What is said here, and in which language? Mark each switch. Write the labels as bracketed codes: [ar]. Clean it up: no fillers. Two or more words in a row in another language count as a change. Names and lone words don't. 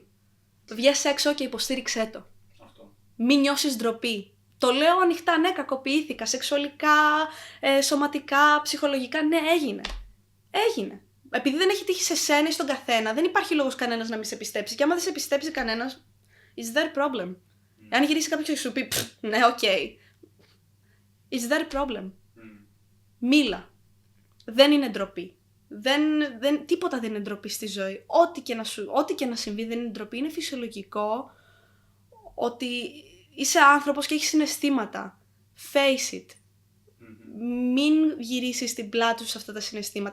[el] Βγες έξω και υποστήριξέ το. Αυτό. Μην νιώσεις ντροπή. Το λέω ανοιχτά, ναι, κακοποιήθηκα. Σεξουαλικά, σωματικά, ψυχολογικά. Ναι, έγινε. Επειδή δεν έχει τύχει σε σένα ή στον καθένα, δεν υπάρχει λόγος κανένας να μην σε πιστέψει. Και άμα δεν σε πιστέψει κανένας, [en] is there problem? [el] Αν γυρίσει κάποιος και σου πει, ναι, okay. [en] Is there problem? [el] Μίλα. Δεν είναι ντροπή. Τίποτα δεν είναι ντροπή στη ζωή. Ό,τι και να συμβεί δεν είναι ντροπή. Είναι φυσιολογικό ότι είσαι άνθρωπος και έχεις συναισθήματα. [en] Face it. [el] Μην γυρίσεις την πλάτη σου σε αυτά τα συναισθήματα.